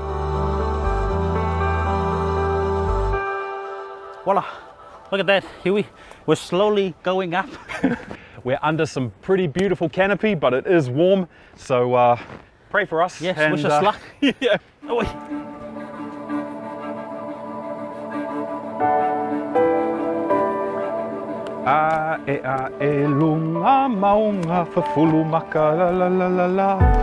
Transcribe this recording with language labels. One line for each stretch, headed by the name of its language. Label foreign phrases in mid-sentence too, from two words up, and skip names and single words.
English: Voila, look at that, Huey. We're slowly going up. We're under some pretty beautiful canopy, but it is warm, so pray for us. Yes, and, wish us luck. Yeah. Oh, wait. Lunga maunga fafulu maka la la la la la.